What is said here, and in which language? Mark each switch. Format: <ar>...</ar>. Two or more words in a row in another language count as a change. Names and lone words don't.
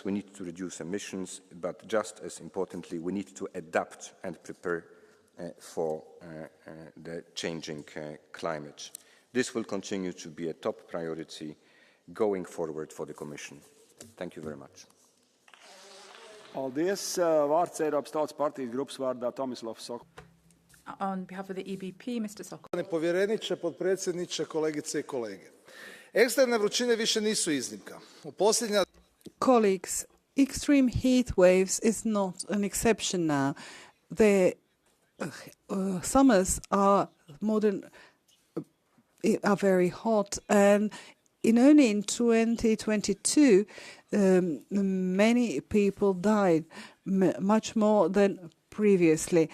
<en>We need to reduce emissions, but just as importantly, we need to adapt and prepare for the changing climate. This will continue to be a top priority going forward for the Commission. Thank you very much.</en> <lv>Paldies. Vārds Eiropas Tautas partijas grupas vārdā Tomislavs Sokol.</lv> <en>On behalf of the EBP, Mr. Sokol.</en> <hr>Povjereniče, potpredsjedniče, kolegice I kolege. Ekstremne vrućine više nisu iznimka. U posljednja...</hr> <en>Colleagues, extreme heat waves is not an exception now. The summers are very hot, and only in 2022 many people died, much more than previously.</en>